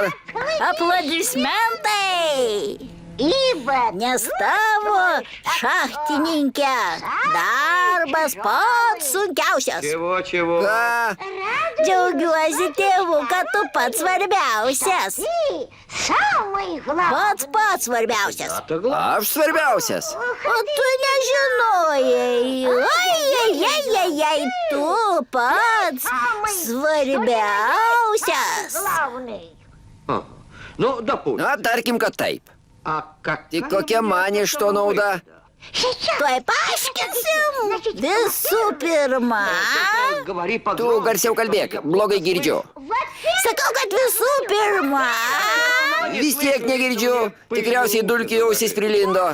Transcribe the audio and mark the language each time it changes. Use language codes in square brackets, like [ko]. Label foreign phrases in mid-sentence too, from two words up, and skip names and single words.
[lt] Aplodismentai! [ru] Ибо [lt] Nes tavo šachtininkė darbas pats sunkiausias. Ką? Džiaugiuosi, tėvu, kad tu pats svarbiausias. [ru] ты самый главный. [lt] Pats svarbiausias. Aš svarbiausias. O tu nežinojai. Ai, tu pats svarbiausias. [ru] Главный. Ну, допустим. [lt] Na, tarkim, kad taip. [ru] А как? [lt] Tik kokia man iš to nauda? [ru] Сейчас. [lt] Tuoj paaiškinsim. Visų pirma, [ru] Говори [lt] Tu [ru] погромче. [lt] garsiau kalbėk, blogai girdžiu. sakau, kad visų pirma. Vis tiek negirdžiu. Tikriausiai dulkių ausis prilindo.